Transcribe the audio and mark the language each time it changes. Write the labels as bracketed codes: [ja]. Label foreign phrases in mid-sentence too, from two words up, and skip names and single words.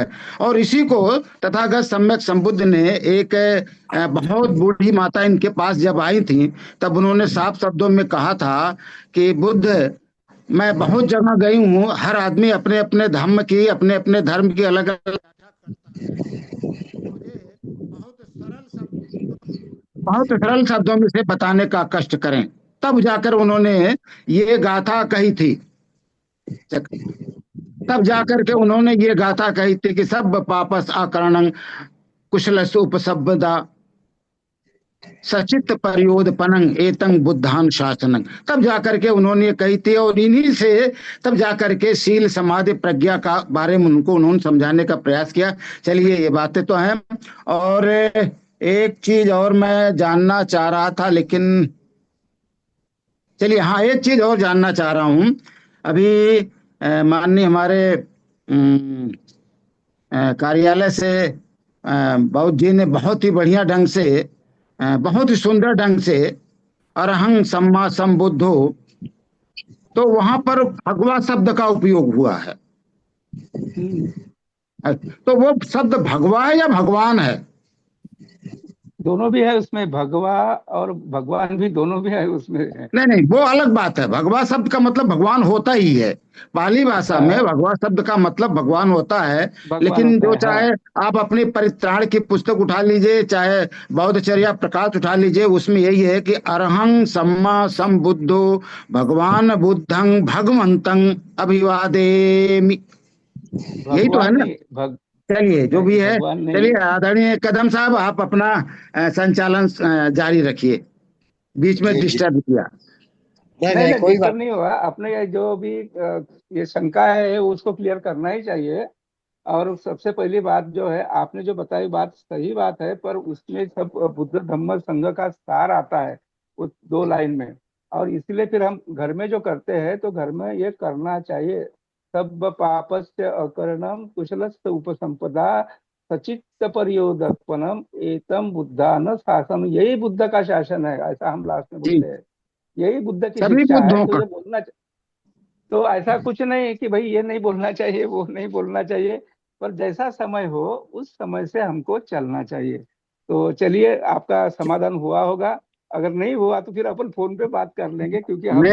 [hi] और इसी को तथागत सम्यक संबुद्ध ने एक बहुत बूढ़ी माता इनके पास जब आई थी, तब उन्होंने साफ शब्दों में कहा था कि बुद्ध, मैं बहुत जगह गई हूँ, हर आदमी अपने अपने धर्म की, अपने अपने धर्म की अलग अलग व्याख्या करता है, मुझे बहुत सरल शब्दों में से बताने का कष्ट करें। तब जाकर उन्होंने ये गाथा कही थी, तब जाकर के उन्होंने ये गाथा कही थी कि [pi] सब पापस आकरणं कुशल उपसब्दा सचित परियोदपनंग एतं बुद्धान शासनंग, [hi] तब जाकर के उन्होंने ये कही थी। और इन्हीं से तब जाकर के शील समाधि प्रज्ञा का बारे में उनको उन्होंने समझाने का प्रयास किया। चलिए ये बातें तो हैं, और एक चीज और मैं जानना चाह रहा था, लेकिन चलिए हाँ, एक चीज और जानना चाह रहा हूँ। अभी माननीय हमारे कार्यालय से बाबू जी ने बहुत ही बढ़िया ढंग से, बहुत ही सुंदर ढंग से [pi] अरहं सम्मा संबुद्धो, [hi] तो वहां पर भगवा शब्द का उपयोग हुआ है। हम्म, तो वो शब्द भगवा है या भगवान है? दोनों भी है उसमें, भगवा और भगवान भी दोनों भी है उसमें है। नहीं नहीं, वो अलग बात है। भगवा शब्द का मतलब भगवान होता ही है, पाली भाषा में हाँ, भगवा शब्द का मतलब भगवान होता है। भगवान लेकिन होता जो है हाँ। चाहे आप अपनी परित्राण की पुस्तक उठा लीजिए, चाहे बौद्धचर्या प्रकाश उठा लीजिए, उसमें यही है कि [pi] अरहं सम्मा संबुद्धो भगवान बुद्धं भगवंतं अभिवादेमि, [hi] यही तो है भगवान ना। नहीं, चलिए जो भी नहीं है, भगवान नहीं। चलिए आदरणीय कदम साहब, आप अपना संचालन जारी रखिए, बीच में जी जी। डिस्टर्ब किया। नहीं नहीं नहीं, नहीं, कोई डिस्टर्ब बात नहीं हुआ। अपने ये जो भी ये शंका है उसको क्लियर करना ही चाहिए। और सबसे पहली बात जो है, आपने जो बताई बात सही बात है, पर उसमें सब बुद्ध धम्म संघ का सार आता है उस दो लाइन में। और इसलिए फिर हम घर में जो करते हैं तो घर में ये करना चाहिए, [pi] सब पापस्य अकरणम कुशलस्य उपसंपदा सचित्त परियोदपनम एतम बुद्धान शासन, [hi] यही बुद्ध का शासन है, ऐसा हम लास्ट में जी, बोलते हैं। यही बुद्ध की सभी शिक्षा है, बुद्धों तो का। ये बोलना, तो ऐसा कुछ नहीं है कि भाई ये नहीं बोलना चाहिए वो नहीं बोलना चाहिए, पर जैसा समय हो उस समय से हमको चलना चाहिए। तो चलिए, आपका समाधान हुआ होगा। अगर नहीं हुआ तो फिर अपन फोन पे बात कर लेंगे, क्योंकि हम